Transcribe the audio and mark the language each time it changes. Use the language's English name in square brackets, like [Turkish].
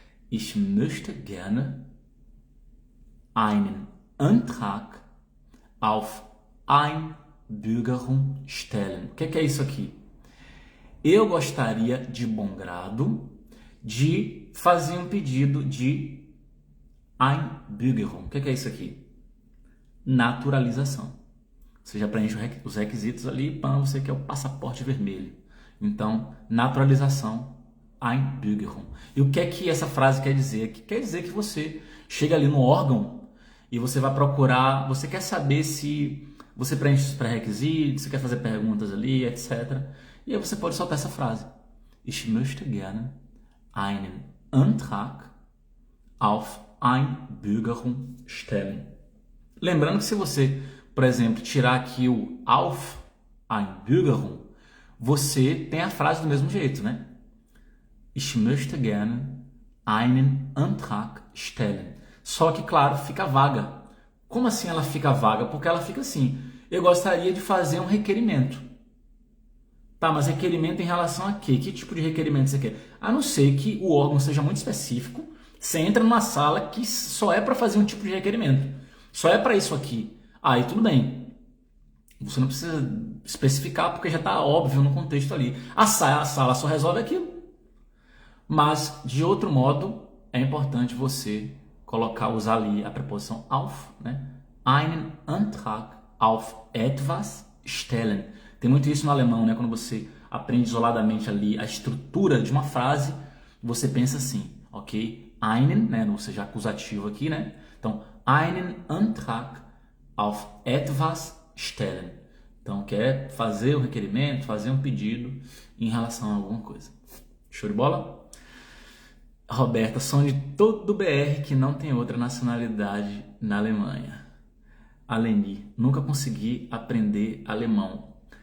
[German] Ich möchte gerne einen Antrag auf Einbürgerung stellen. [Portuguese] O que é isso aqui? Eu gostaria de bom grado de fazer um pedido de Einbürgerung. O que é isso aqui? Naturalização. Você já preenche os requisitos ali, você quer o passaporte vermelho. Então, naturalização, Einbürgerung. E o que é que essa frase quer dizer? Quer dizer que você chega ali no órgão e você vai procurar, você quer saber se você preenche os pré-requisitos, você quer fazer perguntas ali, etc. E aí você pode soltar essa frase. [German] Ich möchte gerne einen Antrag auf Einbürgerung stellen. [Portuguese] Lembrando que se você, por exemplo, tirar aqui o auf Einbürgerung, você tem a frase do mesmo jeito, né? [German] Ich möchte gerne einen Antrag stellen. [Portuguese] Só que, claro, fica vaga. Como assim ela fica vaga? Porque ela fica assim. Eu gostaria de fazer um requerimento. Tá, mas requerimento em relação a quê? Que tipo de requerimento você quer? A não ser que o órgão seja muito específico, você entra numa sala que só é para fazer um tipo de requerimento. Só é para isso aqui. Aí tudo bem. Você não precisa especificar porque já está óbvio no contexto ali. A sala só resolve aquilo. Mas, de outro modo, é importante você usar ali a preposição auf, né? [German] Einen Antrag auf etwas stellen. [Portuguese] Tem muito isso no alemão, né? Quando você aprende isoladamente ali a estrutura de uma frase, você pensa assim, ok? Einen, né? Ou seja, acusativo aqui, né? [German] Então, einen Antrag auf etwas stellen. [Portuguese] Então, quer fazer o requerimento, fazer um pedido em relação a alguma coisa. Show de bola? Roberta, sonho de todo BR que não tem outra nacionalidade na Alemanha. Aleni, nunca consegui aprender alemão.